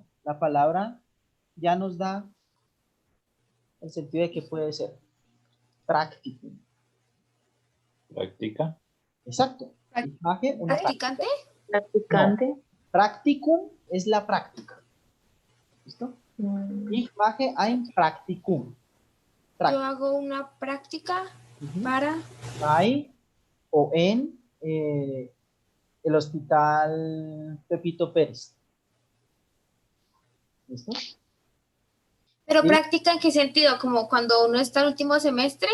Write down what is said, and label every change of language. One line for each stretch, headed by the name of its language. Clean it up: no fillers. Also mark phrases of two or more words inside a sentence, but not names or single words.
Spanish: La palabra ya nos da el sentido de que puede ser. Practicum. ¿Práctica? Exacto. ¿Practicante? Practicante. No. Practicum es la práctica. ¿Listo?
German: Ich mache ein Praktikum.
Spanish: Yo hago una práctica para... Bei o en el hospital Pepito Pérez. ¿Listo? ¿Pero ¿Sí? práctica en qué sentido? ¿Como cuando uno está en último semestre?